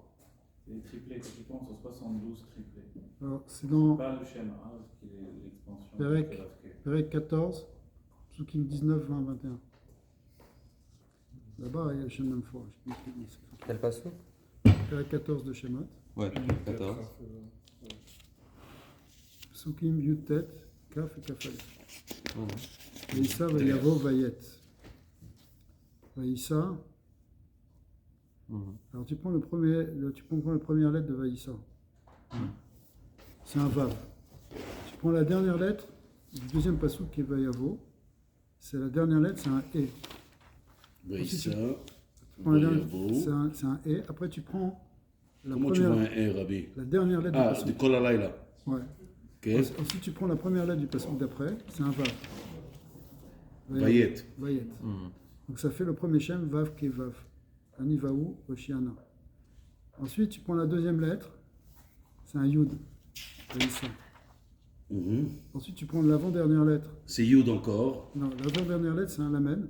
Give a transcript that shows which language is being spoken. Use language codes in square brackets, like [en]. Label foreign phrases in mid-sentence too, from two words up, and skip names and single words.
[fr] Les triplés, quand tu penses aux 72 triplés. Alors, c'est dans Pas le schéma, qui est l'expansion. [he] פרק 14, פסוקים 19, 20, 21. [fr] Là-bas, il y a le Shem Amphora. Quel passage? Perek 14 de Shemot. Ouais, 14. [he] פסוקים י"ט, כ et Kafalef. ויסע, ויבא, ויט. ויסע. [fr] Alors tu prends la première lettre de Vaïssa. C'est un Vav. prends la dernière lettre du deuxième passouk qui est Vayavo. C'est la dernière lettre, c'est un E. Vaïssa, Tu prends la dernière- Vayavo. c'est un E. Après, tu prends la Comment tu vois première, un R, Rabbi? la dernière lettre Ah, du de passouk. Kolalaïla. Ouais. Ok. Ensuite, tu prends la première lettre du passouk d'après, c'est un Vav. Vayet. Vayet. Donc ça fait le premier Shem, Vav Kevav. [he] אני והו, הושיעה נא. [fr] Ensuite, tu prends la deuxième lettre, c'est un Yud. Vaïssa. Mhm. Ensuite, tu prends l'avant-dernière lettre. C'est Yud encore. Non, l'avant-dernière lettre, c'est un Lamed.